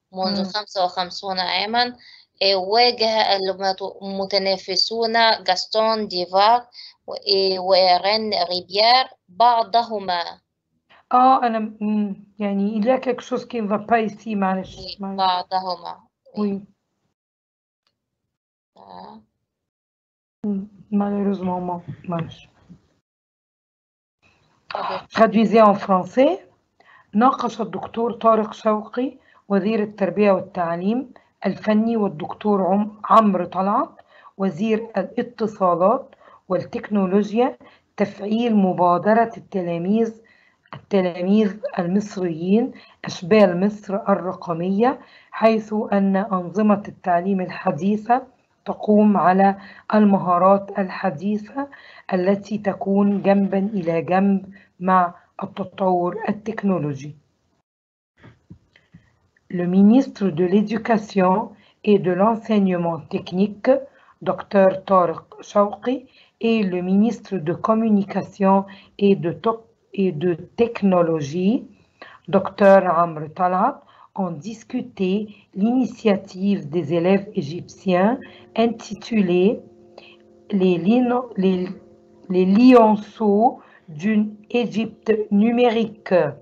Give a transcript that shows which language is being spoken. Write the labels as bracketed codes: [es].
[ar] منذ 55 عاما واجه المتنافسون غاستون ديفار ورين ريبيير بعضهما. أنا يعني [fr] il y a quelque chose qui ne va pas ici [ar] معلش. بعضهما. [fr] Oui. Malheureusement, [ar] معلش. [fr] Traduisez en français. [ar] ناقش الدكتور طارق شوقي وزير التربية والتعليم الفني والدكتور عمرو طلعت وزير الاتصالات والتكنولوجيا تفعيل مبادرة التلاميذ المصريين أشبال مصر الرقمية، حيث أن أنظمة التعليم الحديثة تقوم على المهارات الحديثة التي تكون جنبا إلى جنب مع التطور التكنولوجي. [fr] Le ministre de l'Éducation et de l'Enseignement technique, Dr Tariq Shawqi, et le ministre de Communication et de Technologie, Dr Amr Talat, ont discuté l'initiative des élèves égyptiens intitulée les lionceaux d'une Égypte numérique.